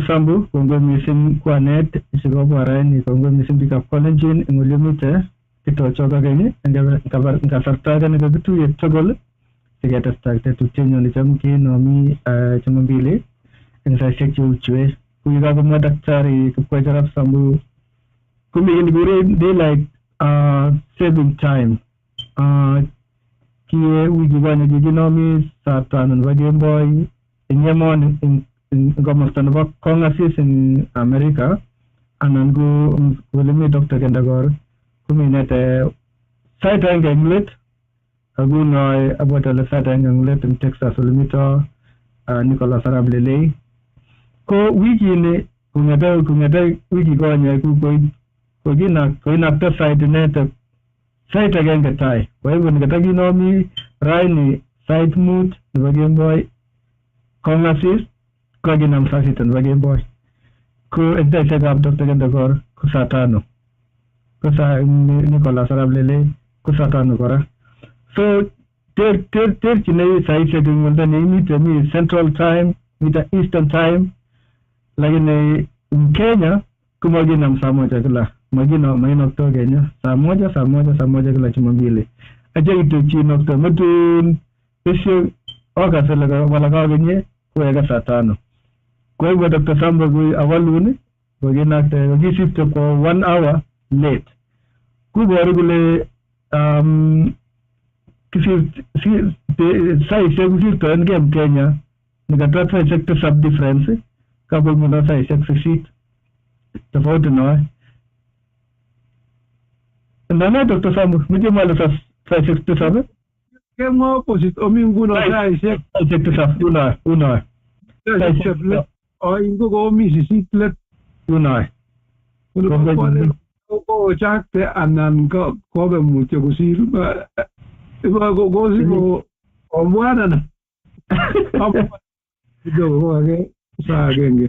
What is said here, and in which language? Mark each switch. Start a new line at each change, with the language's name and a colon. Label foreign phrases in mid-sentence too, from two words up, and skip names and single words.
Kalenjin: Sambu, kongoi missing kwanet sikobwa raini, kongoi missing biikab Kalenjin eng olemite kitochok akeny eng kasarta age nekakituye tugul siketestai tetutienyo necham kenomi Jumapili eng saisiek cheu chue. Kuye kakomwa Daktari Kipkoech Arap Sambu komi kit nekikure
English: daylight saving time.
Kalenjin: Kiye wiki konye kikinomi saa 5 nebo kemboi eng emoni eng komosta nebo kongasis eng America anan ko olemi Dr. Kendakor kominete sait aenge eng let akunoi abwat ale sait aenge eng let eng Texas olemito Nicholas Arap Lelei. Ko wikini kong'ete wiki konye koinakta sait inete sait agenge tai.
Swahili: Kwa hivyo
Kalenjin: nikatakinomii raini sait 5 nebo kemboi kongasis kokinam saa 6 nebo kemboi. Ko eng saisiekab Dr. Kendakor ko saa 5. Ko saa Nicholas Arap Lelei ko saa 5 kora. So terchinei saisiek eng oldo neimite mi Central Time, mite Eastern Time, lakini eng Kenya komakinam saa 1 kila. Mainokto Kenya saa moja kila Jumapili. Acha kityo chinokto metun pesio okasele wala kakenye kuweka saa 5.
Swahili: Kwa hivyo Dr.
Kalenjin: Sambu kui awaluni kokisipte kwa 1
English: hour late.
Kalenjin: Kuboru kule saisiek kusirtoenge Kenya nikata saisiek 7 difference kabul muna saisiek 8 tofauti noe. Ndana Dr. Sambu mije mwale saisiek 7 kemwa opposite omi nguno saisiek 7 unoe saisiek let ingo komi 8 let unoe ko chakte anan kobe mutyo kusir kosi obwanana kidogo ake saa agenge